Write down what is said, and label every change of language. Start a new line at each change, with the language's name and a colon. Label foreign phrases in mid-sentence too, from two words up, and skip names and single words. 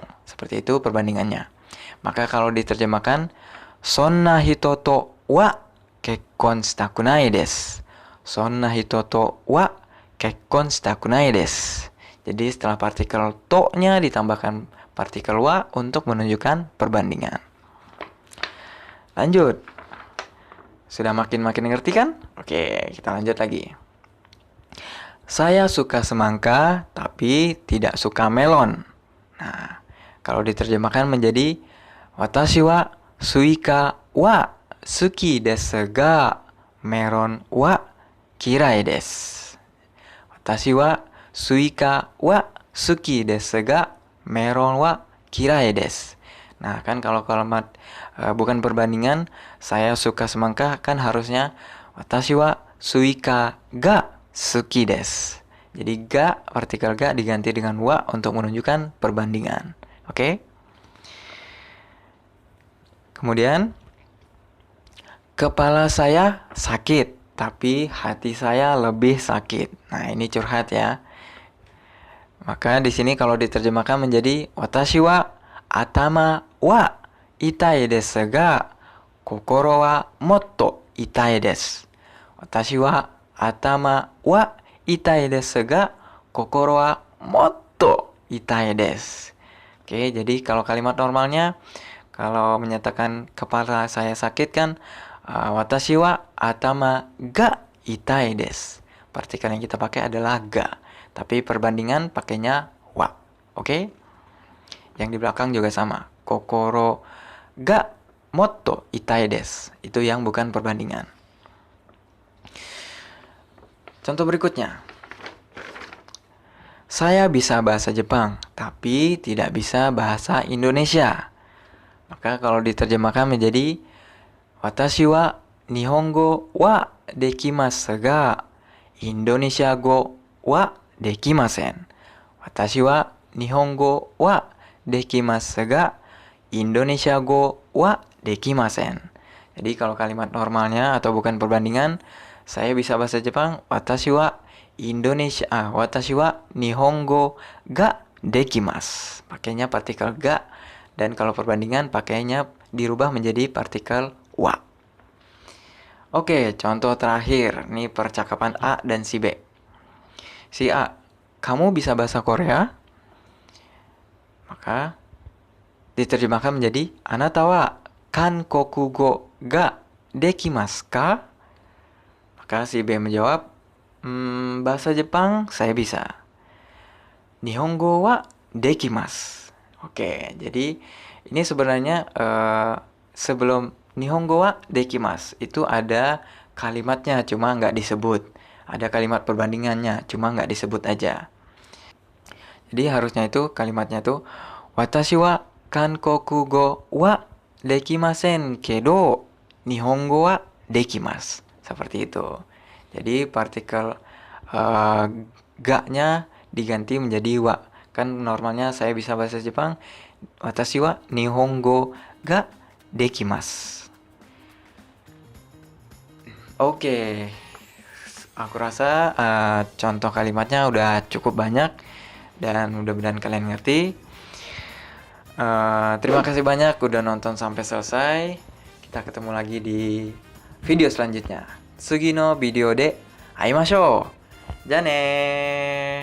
Indonesian: Seperti itu perbandingannya. Maka kalau diterjemahkan,
Japanese: そんな人とは結婚したくないです. そんな人とは結婚したくないです.
Indonesian: Jadi setelah partikel to-nya ditambahkan partikel wa untuk menunjukkan perbandingan. Lanjut. Sudah makin ngerti kan? Oke, kita lanjut lagi. Saya suka semangka, tapi tidak suka melon. Nah, kalau diterjemahkan menjadi
Japanese: 私はスイカは好きですがメロンは嫌いです. 私はスイカは好きですがメロンは嫌いです.
Indonesian: Nah, kan kalau kalimat bukan perbandingan, saya suka semangka kan harusnya
Japanese: 私はスイカが好きです.
Indonesian: Jadi ga, partikel ga diganti dengan wa untuk menunjukkan perbandingan. Oke? Kemudian kepala saya sakit, tapi hati saya lebih sakit. Nah, ini curhat ya. Maka di sini kalau diterjemahkan menjadi
Japanese: 私は頭は痛いですが心はもっと痛いです. 私は頭は痛いですが心はもっと痛いです.
Indonesian: Oke, jadi kalau kalimat normalnya, kalau menyatakan kepala saya sakit kan
Japanese: 私は頭が痛いです.
Indonesian: Partikel yang kita pakai adalah ga, tapi perbandingan pakainya wa. Oke? Yang di belakang juga sama.
Japanese: 心がもっと痛いです.
Indonesian: Itu yang bukan perbandingan. Contoh berikutnya. Saya bisa bahasa Jepang, tapi tidak bisa bahasa Indonesia. Maka kalau diterjemahkan menjadi
Japanese: 私は日本語はできますがインドネシア語はできません. 私は日本語はできますがインドネシア語はできません.
Indonesian: Jadi kalau kalimat normalnya atau bukan perbandingan, saya bisa bahasa Jepang,
Japanese: 私は私は日本語ができます.
Indonesian: Pakainya partikel ga, dan kalau perbandingan pakainya dirubah menjadi partikel wa. Oke, contoh terakhir. Ini percakapan A dan si B. Si A, kamu bisa bahasa Korea? Maka diterjemahkan menjadi
Japanese: あなたは韓国語ができますか?
Indonesian: Maka si B menjawab, bahasa Jepang saya bisa.
Japanese: 日本語はできます.
Indonesian: Oke, jadi ini sebenarnya sebelum
Japanese: 日本語はできます
Indonesian: itu ada kalimatnya, cuma nggak disebut. Ada kalimat perbandingannya, cuma nggak disebut aja. Jadi harusnya itu kalimatnya tuh
Japanese: 私は韓国語はできませんけど日本語はできます.
Indonesian: Seperti itu. Jadi partikel ga-nya diganti menjadi wa. Kan normalnya saya bisa bahasa Jepang,
Japanese: 私は日本語ができます.
Indonesian: Oke, aku rasa contoh kalimatnya udah cukup banyak dan mudah-mudahan kalian ngerti. Terima kasih banyak udah nonton sampai selesai. Kita ketemu lagi di video selanjutnya.
Japanese: 次のビデオで会いましょう。じゃあねー。